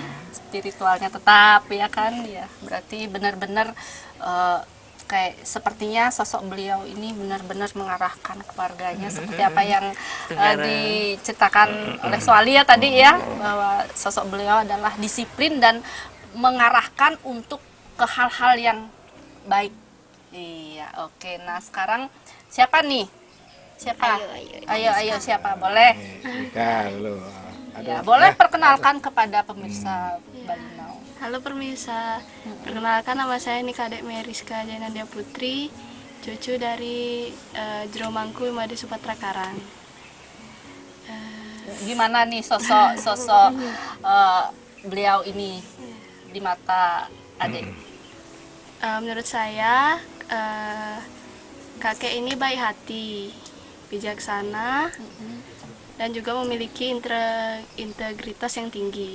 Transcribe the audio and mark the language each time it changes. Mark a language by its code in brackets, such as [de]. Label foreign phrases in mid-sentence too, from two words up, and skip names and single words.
[id] spiritualnya tetap ya kan ya. Berarti benar-benar kayak sepertinya sosok beliau ini benar-benar mengarahkan keluarganya seperti apa yang diceritakan oleh Sualia tadi ya, bahwa sosok beliau adalah disiplin dan mengarahkan untuk ke hal-hal yang baik. Iya, oke. Nah, sekarang siapa nih? Siapa? Ayo, siapa? Boleh? Ika lu. Ya, boleh perkenalkan kepada pemirsa Balinau. Halo pemirsa, perkenalkan nama saya Nikadek Meriska Jainandia Putri, cucu dari Jero Mangku Imade Supatra Karang. Gimana nih sosok beliau ini di mata adik? Menurut saya kakek ini baik hati, bijaksana, dan juga memiliki integritas yang tinggi.